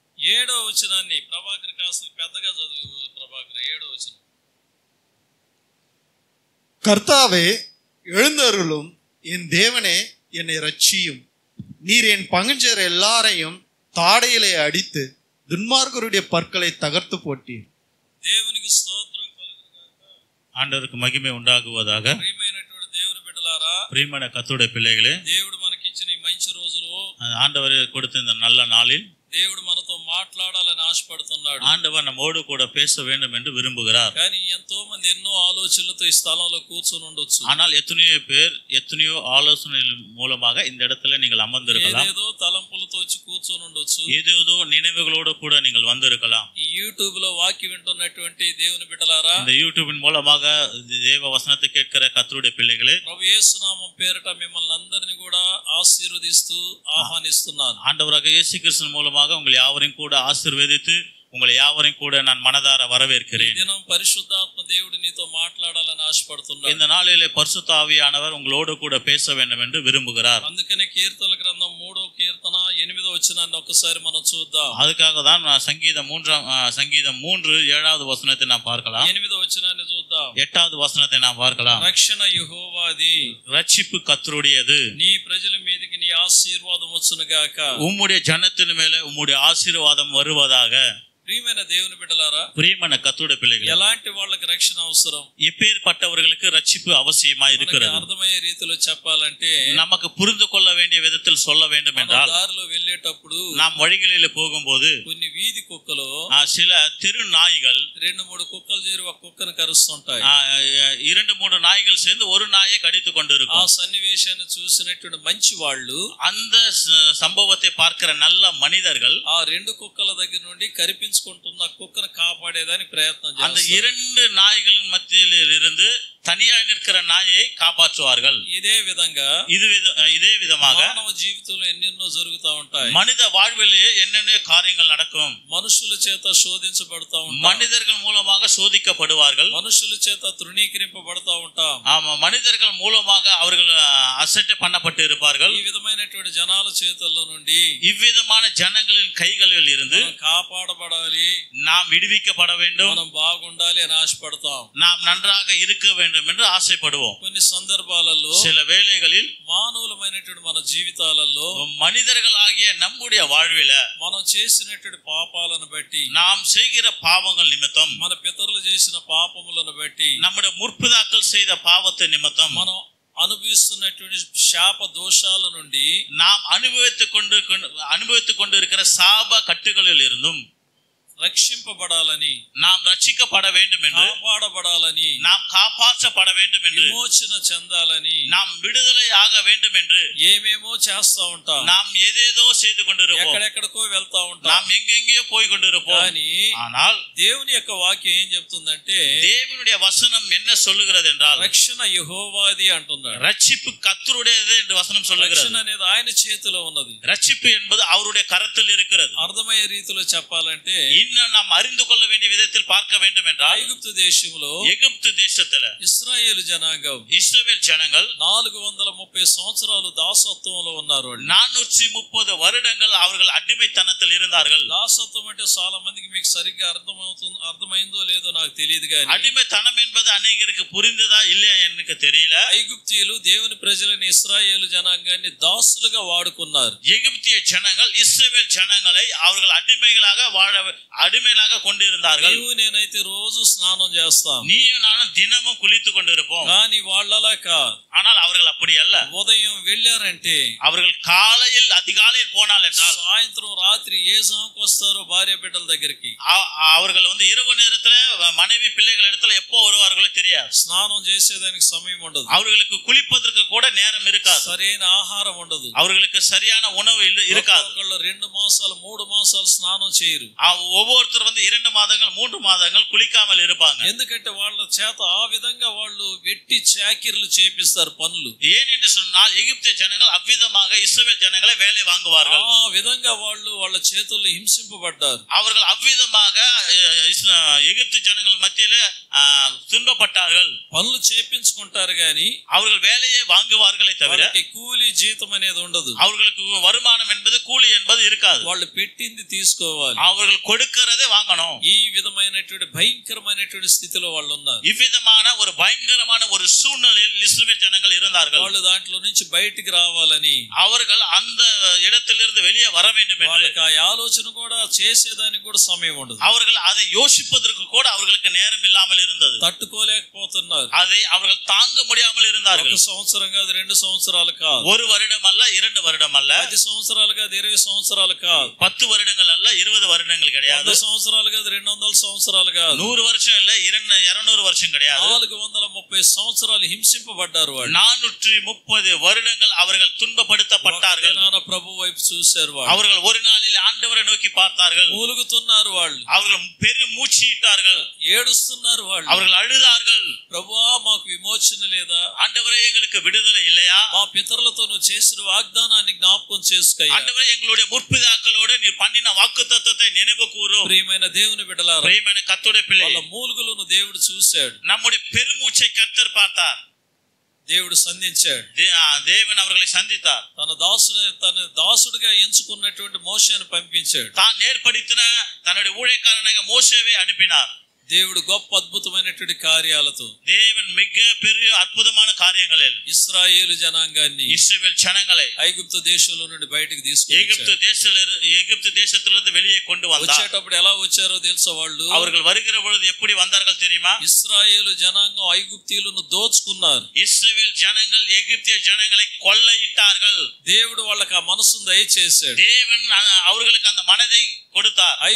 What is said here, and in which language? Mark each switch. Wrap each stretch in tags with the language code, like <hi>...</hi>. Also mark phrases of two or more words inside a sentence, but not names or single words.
<te>7వ వచనాన్ని ప్రభాకర్ కాస్త పెద్దగా చదువు. ప్రభాకర్ 7వ వచనం.</te> <ta>கர்த்தாவே எழுந்தருளும், என் தேவனே என்னை ரட்சியும். நீர் என் பங்கஞ்சர் எல்லாரையும் தாடையிலே அடித்து துன்மார்க்கருடைய பற்களை தகர்த்து போட்டீர்.</ta> <te>దేవునికి స్తోత్రం కలుగుగాక.</te> <ta>ஆண்டவருக்கு மகிமை உண்டாகுவதாக.</ta> <te>ప్రియమైనటువంటి దేవుని బిడ్డలారా,</te> <ta>பிரியமான கர்த்தருடைய பிள்ளைகளே,</ta> <te>దేవుడు మనకి ఇచ్చిన ఈ మంచి రోజులో</te> <ta>ஆண்டவர் கொடுத்த இந்த நல்ல நாளில்</ta> <te>దేవుడు మనతో మాట్లాడాలని ఆశపడుతున్నాడు.</te> <ta>ஆண்டவர் நம்மோடு கூட பேச வேண்டும் என்று விரும்புகிறார்.</ta> <te>కానీ ఎంతో మంది ఎన్నో ఆలోచనలతో ఈ స్థలంలో కూర్చొని ఉండొచ్చు.</te> <ta>ஆனால் எத்தனையோ பேர் எத்தனையோ ஆலோசனை மூலமாக இந்த இடத்துல நீங்கள் அமர்ந்திருக்கலாம்.</ta> <te>ఏదేదో తలంపులతో వచ్చి కూర్చొని ఉండొచ్చు.</te> <ta>ஏதேதோ நினைவுகளோடு கூட நீங்கள் வந்திருக்கலாம்.</ta> <te>ఈ యూట్యూబ్ లో వాక్యం వింటున్నటువంటి దేవుని బిడ్డలారా,</te> <ta>இந்த யூடியூபின் மூலமாக தேவ வசனத்தை கேட்கிற கர்த்தருடைய பிள்ளைகளே,</ta> <te>ప్రభు యేసు నామం పేరిట మిమ్మల్ని అందరినీ కూడా ఆశీర్వదిస్తూ ఆహ్వానిస్తున్నాను.</te> <ta>ஆண்டவராக இயேசு கிறிஸ்துவின் மூலமாக உங்களை யாவரையும் கூட ஆசீர்வதித்து உங்களை யாவரையும் கூட நான் மனதார வரவேற்கிறேன்.</ta> <te>దినం పరిశుద్ధాత్మ దేవుడు నీతో మాట్లాడాలని ఆశపడుతున్నాడు.</te> <ta>இந்த நாளிலே பரிசுத்த ஆவியானவர் உங்களோடு கூட பேச வேண்டும் என்று விரும்புகிறார்.</ta> <te>అందుకనే కీర్తనల గ్రంథం 3వ కీర్తన 8వ వచనాన్ని ఒకసారి మనం చూద్దాం.</te> <ta>அதுக்காக தான் சங்கீதம் 3:7 வசனத்தை நாம் பார்க்கலாம்.</ta> <te>8వ వచనాన్ని చూద్దాం.</te> <ta>8வது వచனத்தை நாம் பார்க்கலாம்.</ta> <te>రక్షణ యెహోవాది,</te> <ta>ரட்சிப்பு கர்த்தருடையது,</ta> <te>నీ ప్రజల మీదకి నీ ఆశీర్వాదం వచ్చును గాక.</te> <ta>உம்முடைய ஜனத்தின் மேலே உம்முடைய ஆசீர்வாதம் வருவதாக.</ta> <te>ప్రియమైన దేవుని బిడ్డలారా,</te> <ta>பிரியமான கர்த்தருடைய பிள்ளைகளே,</ta> <te>ఎలాంటి వాళ్ళకి రక్షణ అవసరం?</te> <ta>எப்பேற்பட்டவர்களுக்கு ரட்சிப்பு அவசியமா</ta> <te>మనకి</te> <ta>இருக்கிறது?</ta> <te>అర్థమయ్యే రీతిలో చెప్పాలంటే,</te> <ta>நமக்கு புரிந்து கொள்ள வேண்டிய விதத்தில் சொல்ல வேண்டும்</ta> <te>మనం</te> <ta>என்றால்,</ta> <te>దారిలో వెళ్ళేటప్పుడు</te> <ta>நாம் வழிகளில் போகும்போது</ta> <te>కొన్ని వీధి కుక్కలు</te> <ta>சில தெரு நாய்கள்</ta> <te>2-3 కుక్కలు చేరి ఒక కుక్కను కరుస్తుంటాయి.</te> <ta>2-3 நாய்கள் சேர்ந்து ஒரு நாயை கடித்து</ta> <te>ఆ</te> <ta>கொண்டிருக்கும்.</ta> <te>సన్నివేశాన్ని చూసినటువంటి మంచి వాళ్ళు</te> <ta>அந்த சம்பவத்தை பார்க்கிற நல்ல மனிதர்கள்</ta> <te>ఆ 2 కుక్కల దగ్గర నుండి కరిపించుకుంటున్న కుక్కను కాపాడేదానికి ప్రయత్నం</te> <ta>அந்த</ta> <te>చేస్తారు.</te> <ta>2 நாய்களின் மத்தியில் இருந்து தனியாய் நிற்கிற நாயை காப்பாற்றுவார்கள்.</ta> <te>ఇదే విధంగా</te> <ta>இதே விதமாக</ta> <te>మానవ జీవితంలో ఎన్నెన్నో జరుగుతూ ఉంటాయి.</te> <ta>மனித வாழ்விலேயே என்னென்ன காரியங்கள் நடக்கும்.</ta> <te>మనుషుల చేత శోధించబడతా ఉంటాం.</te> <ta>மனிதர்கள் மூலமாக சோதிக்கப்படுவார்கள்.</ta> <te>మనుషుల చేత తృణీకరింపబడతా ఉంటాం.</te> <ta>ஆமா, மனிதர்கள் மூலமாக அவர்கள் அசட்டை பண்ணப்பட்டு இருப்பார்கள்.</ta> <te>ఈ విధమైనటువంటి జనాల చేతుల్లో నుండి</te> <ta>இவ்விதமான ஜனங்களின் கைகளில் இருந்து</ta> <te>మనం కాపాడబడాలి,</te> <ta>நாம் விடுவிக்கப்பட வேண்டும்,</ta> <te>మనం బాగుండాలి అని ఆశపడతాం.</te> <ta>நாம் நன்றாக இருக்க வேண்டும் என்று ஆசைப்படுவோம்.</ta> <te>కొన్ని సందర్భాలలో</te> <ta>சில வேளைகளில்</ta> <te>మానవులమైనటువంటి మన జీవితాలలో</te> <ta>மனிதர்களாகிய நம்முடைய வாழ்வில</ta> <te>మనం చేసినటువంటి పాపాలను బట్టి,</te> <ta>நாம் செய்கிற பாவங்கள் நிமித்தம்,</ta> <te>మన పితరులు చేసిన పాపములను బట్టి,</te> <ta>நம்முடைய முற்பிதாக்கள் செய்த பாவத்தை நிமித்தம்</ta> <te>మనం అనుభవిస్తున్నటువంటి శాప దోషాల నుండి</te> <ta>நாம் அனுபவித்துக் கொண்டு இருக்கிற சாப கட்டுகளில் இருந்தும்</ta> <te>రక్షింపబడాలని,</te> <ta>நாம் ரட்சிக்கப்பட வேண்டும் என்று,</ta> <te>కాపాడబడాలని,</te> <ta>நாம் காப்பாற்றப்பட வேண்டும் என்று,</ta> <te>విమోచన చెందాలని,</te> <ta>நாம் விடுதலை ஆக வேண்டும் என்று</ta> <te>ఏమేమో చేస్తా ఉంటాం.</te> <ta>நாம் ஏதேதோ செய்து கொண்டிருப்போம்.</ta> <te>ఎక్కడెక్కడికో వెళ్తా ఉంటాం.</te> <ta>நாம் எங்கெங்கேயோ போய் கொண்டிருப்போம்.</ta> <te>కానీ</te> <ta>ஆனால்</ta> <te>దేవుని యొక్క వాక్యం ఏం చెప్తుందంటే,</te> <ta>தேவனுடைய வசனம் என்ன சொல்லுகிறது என்றால்,</ta> <te>రక్షణ యెహోవాది అంటున్నాడు.</te> <ta>ரட்சிப்பு கர்த்தருடையது என்று வசனம் சொல்லுகிறது.</ta> <te>రక్షణ అనేది ఆయన చేతిలో ఉన్నది.</te> <ta>ரட்சிப்பு என்பது அவருடைய கரத்தில் இருக்கிறது.</ta> <te>అర్థమయ్యే రీతిలో చెప్పాలంటే,</te> <ta>இன்னும் நாம் அறிந்து கொள்ள வேண்டிய விதத்தில் பார்க்க வேண்டும் என்றால்,</ta> <te>ఐగుప్తు దేశంలో</te> <ta>எகிப்து தேசத்துல</ta> <te>ఇశ్రాయేలు జనాంగం</te> <ta>இஸ்ரவேல் ஜனங்கள்</ta> <te>430 సంవత్సరాలు దాసత్వంలో ఉన్నారు.</te> <ta>430 வருடங்கள் அவர்கள் அடிமைத்தனத்தில் இருந்தார்கள்.</ta> <te>దాసత్వం అంటే చాలా మందికి మీకు సరిగ్గా అర్థమైందో లేదో నాకు తెలియదు కానీ,</te> <ta>அடிமைத்தனம் என்பது அநேகருக்கு புரிந்ததா இல்லையா எனக்கு தெரியல.</ta> <te>ఐగుప్తీయులు దేవుని ప్రజలని ఇశ్రాయేలు జనాంగాన్ని దాసులుగా వాడుకున్నారు.</te> <ta>எகிப்திய ஜனங்கள் இஸ்ரவேல் ஜனங்களை அவர்கள் அடிமையாக கொண்டிருந்தார்கள்.</ta> <te>నీవు నేనైతే రోజు స్నానం చేస్తాం,</te> <ta>நீயும் நானும் தினமும் குளித்துக் கொண்டிருப்போம்.</ta> <te>కానీ వాళ్ళలా కాదు.</te> <ta>ஆனால் அவர்கள் அப்படி அல்ல.</ta> <te>ఉదయం వెళ్ళారంటే</te> <ta>அவர்கள் அதிகாலையில் போனால் என்றால்,</ta> <te>సాయంత్రం రాత్రి ఏ సాంకు వస్తారో భార్య బిడ్డల దగ్గరికి,</te> <ta>அவர்கள் இரவு நேரத்துல மனைவி பிள்ளைகள் இடத்துல எப்போ வருவார்களோ தெரியாது.</ta> <te>స్నానం చేసేదానికి సమయం ఉండదు.</te> <ta>அவர்களுக்கு குளிப்பதற்கு கூட நேரம் இருக்காது.</ta> <te>సరైన ఆహారం ఉండదు.</te> <ta>அவர்களுக்கு சரியான உணவு இருக்காது.</ta> <te>2 మాసాలు 3 మాసాలు స్నానం చేయరు.</te> <ta>ஒவ்வொருத்தர் 2 மாதங்கள் 3 மாதங்கள் குளிக்காமல் இருப்பாங்க.</ta> <te>ఎందుకంటే వాళ్ళ చేత ఆ విధంగా వాళ్ళు వెట్టి చాకిర్లు చేపిస్తారు పనులు.</te> <ta>ஏனென்று சொன்னால் எகிப்திய ஜனங்கள் அவ்விதமாக இஸ்ரவேல் ஜனங்களை வேலை வாங்குவார்கள்.</ta> <te>ఆ విధంగా వాళ్ళు వాళ్ళ చేతుల్లో హింసింపబడ్డారు.</te> <ta>அவர்கள் అవ్விதமாக எகிப்து ஜனங்கள் மத்தியில துன்பப்பட்டார்கள்.</ta> <te>పనులు చేపించుకుంటారు గాని</te> <ta>அவர்கள் வேலையை வாங்குவார்களே தவிர</ta> <te>కూలి జీతం అనేది ఉండదు.</te> <ta>அவர்களுக்கு வருமானம் என்பது கூலி என்பது இருக்காது.</ta> <te>వాళ్ళు పెట్టింది తీసుకోవాలి.</te> <ta>அவர்கள் கொடுக்கிறதே வாங்கணும்.</ta> <te>ఈ విధమైనటువంటి భయంకరమైనటువంటి స్థితిలో వాళ్ళు ఉన్నారు.</te> <ta>இவ்விதமான ஒரு பயங்கரமான ஒரு சூழ்நிலையில் இஸ்ரவேல் ஜனங்கள் இருந்தார்கள்.</ta> <te>వాళ్ళు దాంట్లో నుంచి బయటికి రావాలని,</te> <ta>அவர்கள் அந்த இடத்திலிருந்து வெளியே வர வேண்டும் என்று</ta> <te>వాళ్ళకి ఆ ఆలోచన కూడా చేసేదానికి కూడా సమయం ఉండదు.</te> <ta>அவர்கள் அதை யோசிப்பதற்கு கூட அவர்களுக்கு நேரம் இல்லாமல் இருந்தது.</ta> <te>తట్టుకోలేకపోతున్నారు.</te> <ta>அதை அவர்கள் தாங்க முடியாமல் இருந்தார்கள்.</ta> <te>1 సంవత్సరం కాదు, 2 సంవత్సరాలు కాదు,</te> <ta>1 வருடம் அல்ல, 2 வருடம் அல்ல,</ta> <te>10 సంవత్సరాలు కాదు, 20 సంవత్సరాలు కాదు,</te> <ta>10 வருடங்கள் அல்ல, 20 வருடங்கள் கிடையாது,</ta> <te>100 సంవత్సరాలు కాదు, 200 సంవత్సరాలు కాదు,</te> <ta>100 வருஷம் இல்ல, 200 வருஷம் கிடையாது,</ta> <te>430 సంవత్సరాలు హింసింపబడ్డారు. వాళ్ళు</te> <ta>430 வருடங்கள் அவர்கள் துன்பப்படுத்தப்பட்டார்கள்.</ta> <te>ప్రభు వైపు చూశారు.</te> <ta>அவர்கள் ஒரு நாளில் ஆண்டவரை நோக்கி பார்த்தார்கள்.</ta> <te>మూలుగుతున్నారు వాళ్ళు.</te> <ta>அவர்கள் பெரும் மூச்சிட்டார்கள்.</ta> <te>ఏడుస్తున్నారు వాళ్ళు.</te> <ta>அவர்கள் அழுதார்கள்.</ta> <te>ప్రభువా మాకు విమోచన లేదా?</te> <ta>ஆண்டவரே எங்களுக்கு விடுதலை இல்லையா?</ta> <te>మా పితరులతో నువ్వు చేసిన వాగ్దానాన్ని జ్ఞాపకం చేసుకోయ్యా.</te> <ta>ஆண்டவரே எங்களுடைய முற்பிதாக்களோடு நீர் பண்ணின வாக்குத்தத்தத்தை நினைவு கூரும்.</ta> <te>ప్రియమైన దేవుని బిడ్డలారా, ప్రియమైన కర్తుడే పిల్లలు, వాళ్ళ మూలుగులను దేవుడు చూశాడు.</te> <ta>நம்முடைய பெருமூச்சை கர்த்தர் பார்த்தார்.</ta> <te>దేవుడు సంధించాడు.</te> <ta>தேவன் அவர்களை சந்தித்தார்.</ta> <te>తన దాసుడిగా ఎంచుకున్నటువంటి మోషేను పంపించాడు.</te> <ta>தான் ஏற்படுத்தின தன்னுடைய ஊழியக்காரனாக மோசேவை அனுப்பினார்.</ta> <te>దేవుడు గొప్ప అద్భుతమైనటువంటి కార్యాలతో,</te> <ta>தேவன் மிக பெரிய அற்புதமான காரியங்களில்</ta> <te>ఇశ్రాయేలు జనాంగాన్ని,</te> <ta>இஸ்ரவேல் ஜனங்களை</ta> <te>ఐగుప్తు దేశంలో నుండి బయటికి తీసుకొచ్చాడు.</te> <ta>எகிப்து தேசத்திலிருந்து வெளியே கொண்டு வந்தார்.</ta> <te>వచ్చేటప్పుడు ఎలా వచ్చారో తెలుసా? వాళ్ళు</te> <ta>அவர்கள் வருகிற பொழுது எப்படி வந்தார்கள் தெரியுமா?</ta> <te>ఇశ్రాయేలు జనాంగం ఐగుప్తీయులను దోచుకున్నారు.</te> <ta>இஸ்ரவேல் ஜனங்கள் எகிப்திய ஜனங்களை கொள்ளையிட்டார்கள்.</ta> <te>దేవుడు వాళ్ళకి ఆ మనసును దయచేశాడు.</te> <ta>தேவன் அவர்களுக்கு அந்த மனதை கொடுத்தார்.</ta>